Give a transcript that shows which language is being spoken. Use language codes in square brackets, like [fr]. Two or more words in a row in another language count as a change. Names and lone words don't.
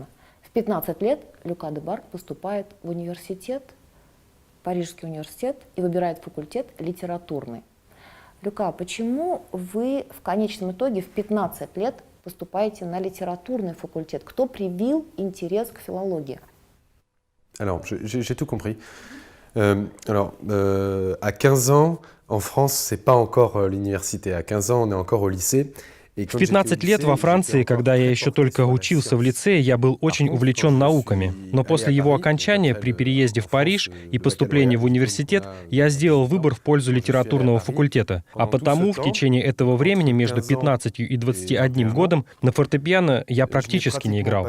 [ru] В 15 лет Люка Дебарк поступает в университет, Парижский университет, и выбирает факультет литературный. Люка, почему вы в конечном итоге в 15 лет поступаете на литературный факультет? Кто привил интерес к филологии? [fr] Alors, j'ai tout compris. À 15 ans, en France, c'est pas encore l'université. À 15 ans, on est encore au lycée. [ru] В 15 лет во Франции, когда я еще только учился в лицее, я был очень увлечен науками. Но после его окончания, при переезде в Париж и поступлении в университет, я сделал выбор в пользу литературного факультета. А потому в течение этого времени, между 15 и 21 годом, на фортепиано я практически не играл.